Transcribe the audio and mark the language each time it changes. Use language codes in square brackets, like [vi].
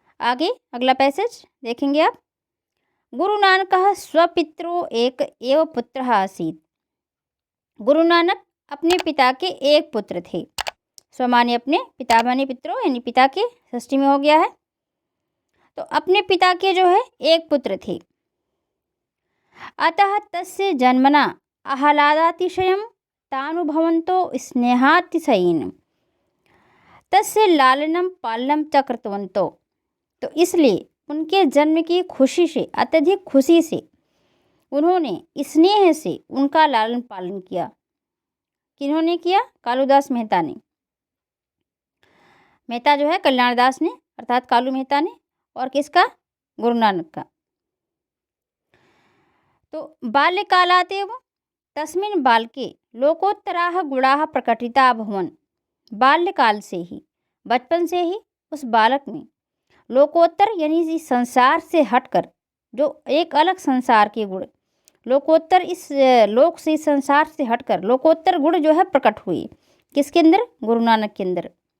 [hi] आगे अगला पैसेज देखेंगे आप। [sa] गुरु नानक स्वपित्रो एक एव पुत्र आसीत्। गुरु नानक [hi] अपने पिता के एक पुत्र थे। स्वमाने अपने, पिता माने पितरों, यानी पिता के षष्ठी में हो गया है। तो अपने पिता के जो है एक पुत्र थे। [sa] अतः तस्य जन्मना आह्लादातिशयं तानुभवन्तो स्नेहातिशयेन तस्य लालनं पालनं च कृतवन्तो। [hi] तो इसलिए उनके जन्म की खुशी से, अत्यधिक खुशी से उन्होंने स्नेह से उनका लालन पालन किया। किन्होंने किया? कालूदास मेहता ने। मेहता जो है कल्याण दास ने, अर्थात कालू मेहता ने। और किसका? गुरु नानक का। [sa] तो बाल्यकालादेव तस्मिन् बालके लोकोत्तराः गुणाः प्रकटिता अभवन्। [hi] बाल्यकाल से ही, बचपन से ही उस बालक में लोकोत्तर यानी इस संसार से हटकर जो एक अलग संसार के गुण, लोकोत्तर इस लोक से, इस संसार से हटकर लोकोत्तर गुण जो है प्रकट हुए। किसके अंदर? गुरु नानक के अंदर।